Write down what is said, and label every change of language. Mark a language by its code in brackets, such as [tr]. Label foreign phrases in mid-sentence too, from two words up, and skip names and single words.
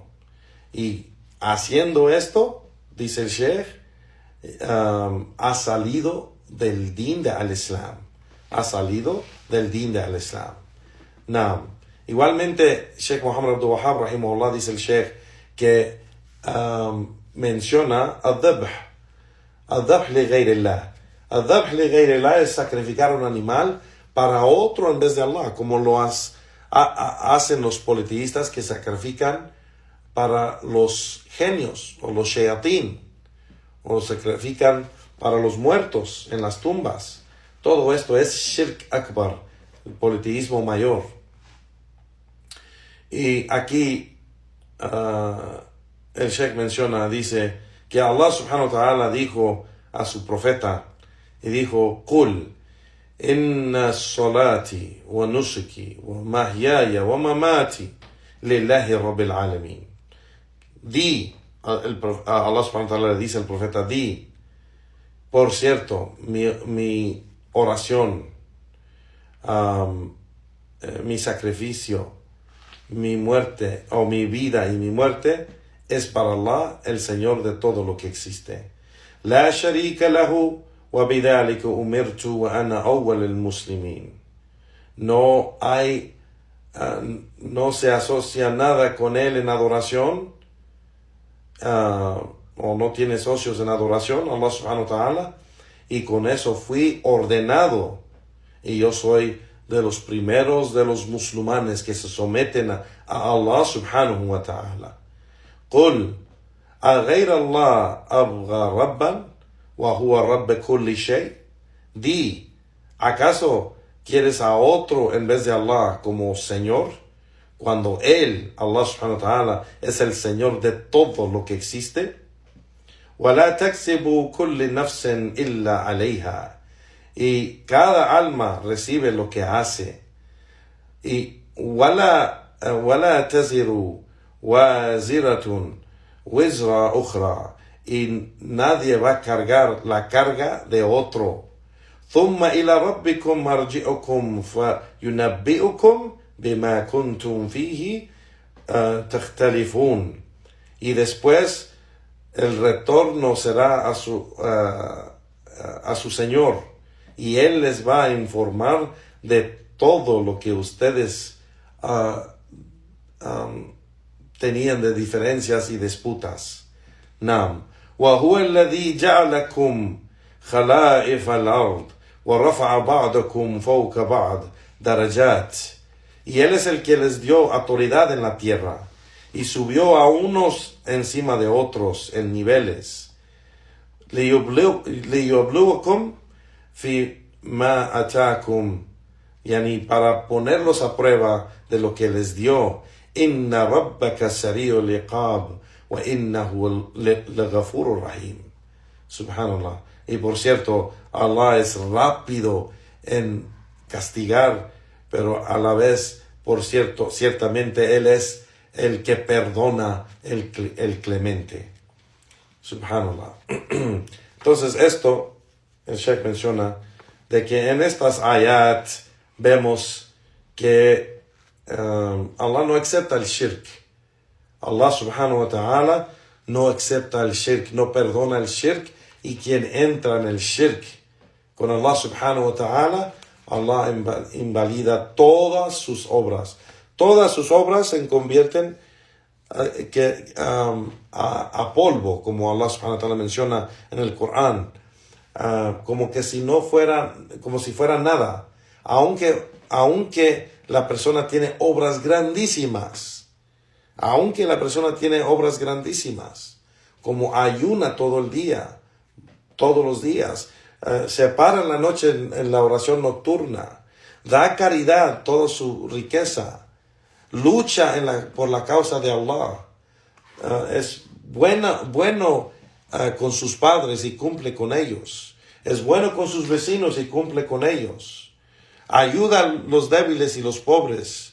[es] Y haciendo esto, dice el Sheikh, ha salido del din de al-Islam. Ha salido del din de al-Islam. Igualmente, Sheikh Muhammad Abdul Wahhab, rahimahullah, dice el Sheikh, que menciona [ar] الذبح لغير الله. الذبح لغير الله [es] es sacrificar un animal para otro en vez de Allah, como lo hacen los politeístas que sacrifican para los genios o los shayatín, o sacrifican para los muertos en las tumbas. Todo esto es [ar] شرك أكبر, [es] el politeísmo mayor. Y aquí el Sheikh menciona, dice que Allah [ar] سبحانه وتعالى [es] dijo a su profeta, y dijo, [ar] قُلْ إِنَّ صَلَاتِي وَنُسُكِي وَمَحْيَايَ وَمَمَاتِي لِلَّهِ رَبِّ الْعَالَمِينَ. [es] Di, Allah [ar] سبحانه وتعالى [es] le dice al profeta, di, por cierto, mi oración, mi sacrificio, mi muerte, o mi vida y mi muerte, es para Allah, el Señor de todo lo que existe. [ar] لا شريك له وبذلك أمرت وأنا أول المسلمين. [es] No se asocia nada con él en adoración, o no tiene socios en adoración, [ar] الله سبحانه وتعالى, [es] y con eso fui ordenado, y yo soy de los primeros de los musulmanes que se someten a Allah [ar] سبحانه وتعالى. قل أغير الله أبغى ربا وهو رب كل شيء. [es] Di, ¿acaso quieres a otro en vez de Allah como Señor? Cuando Él, [ar] الله سبحانه وتعالى, [es] es el Señor de todo lo que existe. [ar] وَلَا تَكْسِبُ كُلِّ نَفْسٍ إِلَّا عَلَيْهَا. [es] Y cada alma recibe lo que hace. [ar] Y وَلَا تَزِرُ وَازِرَةٌ وِزْرَ أُخْرَى. [es] Y nadie va a cargar la carga de otro. [ar] ثُمَّ إِلَى رَبِّكُمْ مَرْجِعُكُمْ فَيُنَبِّئُكُمْ بِمَا كُنْتُمْ فِيهِ تَخْتَلِفُونَ. [es] Y después el retorno será a su Señor, y Él les va a informar de todo lo que ustedes tenían de diferencias y disputas. Nam. [ar] وَهُوَ الَّذِي جَعَلَكُمْ خَلَائِفَ الْأَرْضِ وَرَفَعَ بَعْضَكُمْ فَوْقَ بَعْضٍ دَرَجَاتٍ. [es] Y Él es el que les dio autoridad en la tierra y subió a unos encima de otros en niveles. [ar] لِيُبْلُوَكُمْ فِي مَا أَتَاكُمْ. [es] Yani para ponerlos a prueba de lo que les dio. [ar] إِنَّ رَبَّكَ سَرِيعُ الْعِقَابِ وَإِنَّهُ لَغَفُورٌ رَحِيمٌ. [es] Subhanallah. Y por cierto, Allah es rápido en castigar, pero a la vez, por cierto, ciertamente Él es el que perdona, el clemente. Subhanallah. Entonces esto, el Sheikh menciona, de que en estas ayat vemos que Allah no acepta el shirk. Allah [ar] سبحانه وتعالى [es] no acepta el shirk, no perdona el shirk, y quien entra en el shirk con Allah [ar] سبحانه وتعالى, [es] Allah invalida todas sus obras. Todas sus obras se convierten a polvo, como Allah [ar] سبحانه وتعالى [es] menciona en el Corán, como que si no fuera, como si fuera nada, aunque la persona tiene obras grandísimas, como ayuna todo el día, todos los días, se para en la noche en la oración nocturna, da caridad toda su riqueza, lucha por la causa de Allah, es bueno con sus padres y cumple con ellos, es bueno con sus vecinos y cumple con ellos, ayuda a los débiles y los pobres.